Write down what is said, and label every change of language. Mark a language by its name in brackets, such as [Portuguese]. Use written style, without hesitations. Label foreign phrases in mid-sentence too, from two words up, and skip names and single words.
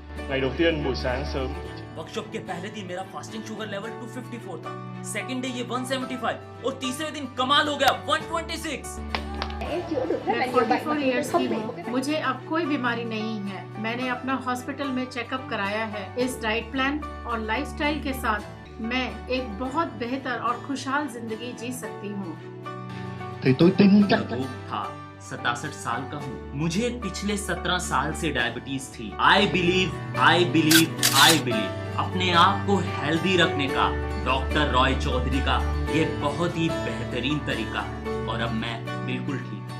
[Vietnamese] Ngày đầu tiên buổi sáng sớm. [Hindi] वर्कशॉप के पहले दिन मेरा [English] fasting sugar level [Hindi] 254 था, [English] second day [Hindi] ये 175 और तीसरे दिन कमाल हो गया 126। मैं 44 इयर्स की हूँ, मुझे अब कोई बीमारी नहीं है। मैंने अपना हॉस्पिटल में चेकअप कराया है। इस [English] diet plan [Hindi] और लाइफस्टाइल के साथ मैं एक बहुत बेहतर और खुशहाल जिंदगी जी सकती हूँ। [Vietnamese] thì tôi tin chắc [Hindi] रोग था, 67 साल का हूँ, मुझे पिछले 17 साल से डायबिटीज थी। [English] I believe [Hindi] अपने आप को हेल्दी रखने का डॉक्टर रॉय चौधरी का ये बहुत ही बेहतरीन तरीका, और अब मैं बिल्कुल ठीक